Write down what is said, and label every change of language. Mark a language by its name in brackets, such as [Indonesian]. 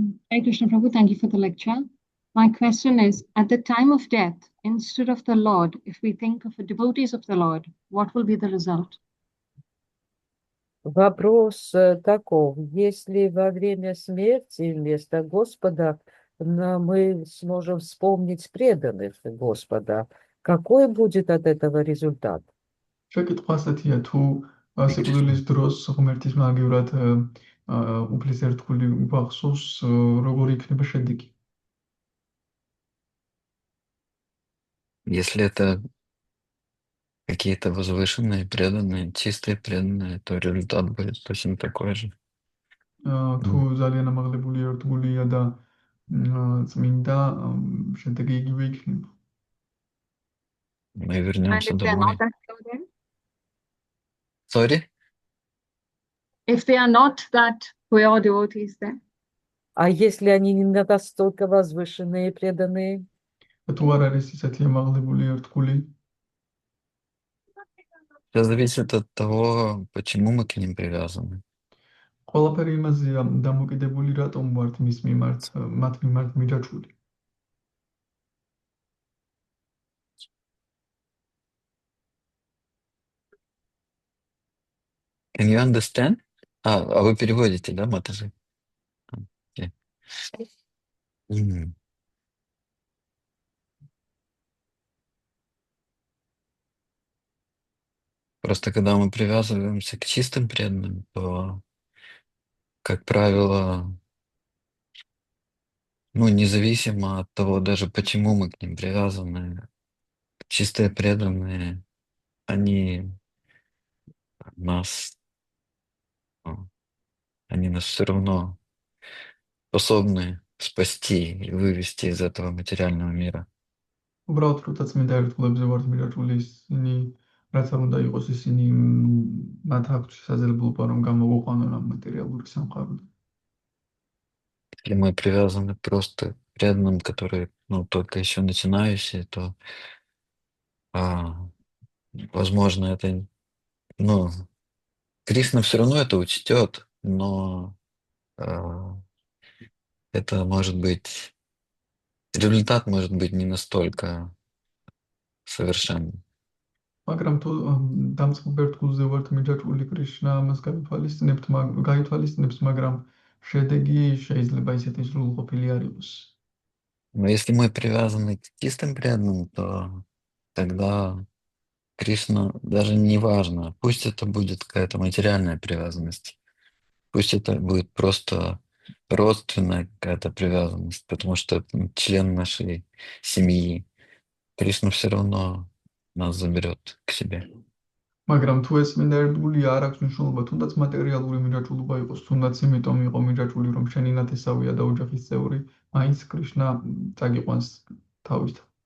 [English] Hare Krishna Prabhu, thank you for the lecture. My question is, at the time of death, instead of the Lord, if we think of the devotees of the Lord, what will be the result? [Russian] Вопрос таков, если во время смерти вместо Господа мы сможем вспомнить преданных Господа, какой будет от этого результат? [Georgian] შეკითხვა ასეთია, თუ სიკვდილის დროს ღმერთის მაგივრად უფლის ერთგული გვახსოვს, როგორი იქნება შედეგი? [Russian] Если это какие-то возвышенные, преданные, чистые преданные, то результат будет точно такой же. [Georgian] თუ ძალიან ამაღლებული ერთგულია და წმინდა, შედეგი იგივე იქნება. [Russian] Мы вернемся [English] And if they are [Russian] домой. [English] not that pure then? Sorry? If they are not that pure devotees then? [Russian] А если они не настолько возвышенные и преданные? [Georgian] თუ არ არის ისეთი ამაღლებული ერთგული, [Russian] Все зависит от того, почему мы к ним привязаны. [Georgian] ყველაფერი იმაზეა დამოკიდებული, რატომ ვართ მათ მიმართ მიჯაჭვული. [English] Can you understand? [Russian] А вы переводите, да, Матаджи? [English] Okay. [Russian] Просто когда мы привязываемся к чистым преданным, то, как правило, независимо от того, даже почему мы к ним привязаны, чистые преданные, они нас все равно способны спасти и вывести из этого материального мира. [Georgian] უბრალოდ როდესაც წმინდა ერთგულებზე ვართ მიჯაჭვული, ისინი რაც არ უნდა იყოს, ისინი მათ აქვთ შესაძლებლობა, რომ გამოვიყვანონ ამ მატერიალური სამყაროდან. [Russian] Если мы привязаны просто к преданным, которые, только еще начинающие, то, возможно, это, Кришна все равно это учтет, но это может быть, результат может быть не настолько совершенным. [Georgian] მაგრამ თუ დამწყებ ერთგულზე ვართ მიჯაჭვული, კრიშნა ამას გაითვალისწინებს, მაგრამ შედეგი შეიძლება ისეთი სრულყოფილი არ იყოს. [Russian] Но если мы привязаны к чистым преданным, то тогда Кришна даже не важно. Пусть это будет какая-то материальная привязанность. Пусть это будет просто родственная какая-то привязанность, потому что это член нашей семьи. Кришна все равно нас заберет к себе. [Georgian] მაგრამ თუ ეს მინდა ერთგულია, არ აქვს მნიშვნელობა, თუნდაც მატერიალური მირაჭულობა იყოს, თუნდაც იმიტომ იყო მირაჭული, რომ შენი ნათესავია და ოჯახის წევრი, მაინც კრიშნა წაგიყვანს თავისთან.